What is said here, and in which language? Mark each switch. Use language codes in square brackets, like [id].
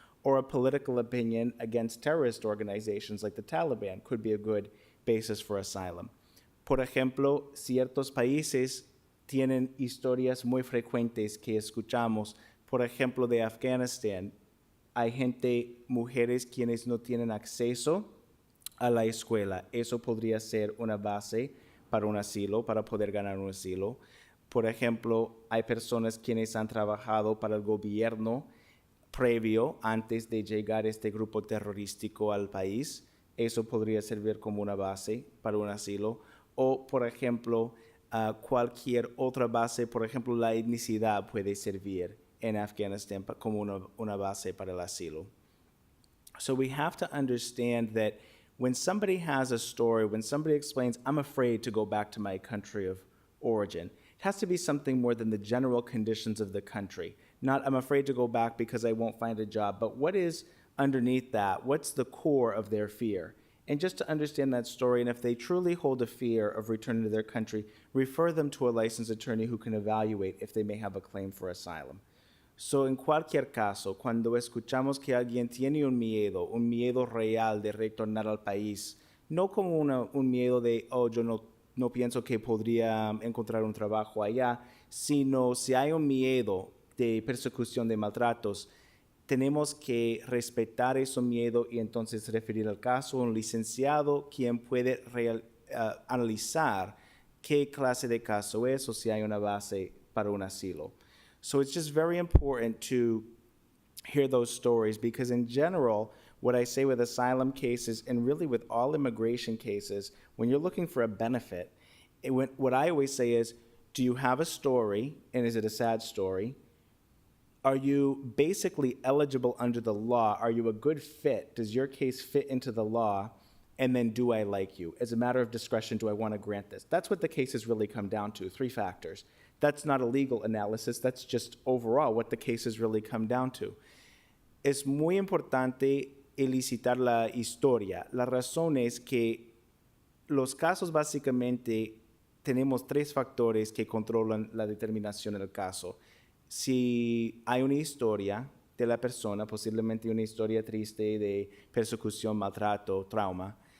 [en] Or a political opinion against terrorist organizations like the Taliban could be a good basis for asylum. [es] Por ejemplo, ciertos países tienen historias muy frecuentes que escuchamos. Por ejemplo, de Afganistán, hay mujeres quienes no tienen acceso a la escuela. Eso podría ser una base para un asilo, para poder ganar un asilo. Por ejemplo, hay personas quienes han trabajado para el gobierno previo, antes de llegar este grupo terrorístico al país, eso podría servir como una base para un asilo. O, por ejemplo, cualquier otra base, por ejemplo, la etnicidad puede servir en Afganistán como una base para el asilo. [en] So we have to understand that when somebody has a story, when somebody explains, I'm afraid to go back to my country of origin, it has to be something more than the general conditions of the country. Not, I'm afraid to go back because I won't find a job, but what is underneath that? What's the core of their fear? And just to understand that story, and if they truly hold a fear of returning to their country, refer them to a licensed attorney who can evaluate if they may have a claim for asylum. [es] So, en cualquier caso, cuando escuchamos que alguien tiene un miedo real de retornar al país, no como un miedo de, oh, yo no pienso que podría encontrar un trabajo allá, sino si hay un miedo de persecución, de maltratos, tenemos que respetar ese miedo y entonces referir al caso a un licenciado quien puede analizar qué clase de caso es o si hay una base para un asilo. [en] So it's just very important to hear those stories because in general, what I say with asylum cases and really with all immigration cases, when you're looking for a benefit, what I always say is, do you have a story and is it a sad story? Are you basically eligible under the law? Are you a good fit? Does your case fit into the law? And then do I like you? As a matter of discretion, do I want to grant this? That's what the cases really come down to, 3 factors. That's not a legal analysis, that's just overall what the cases really come down to. [es] Es muy importante elicitar la historia. La razón es que los casos básicamente tenemos 3 factores que controlan la determinación del caso. Si hay una historia de la persona, posiblemente una historia triste de persecución, maltrato, trauma.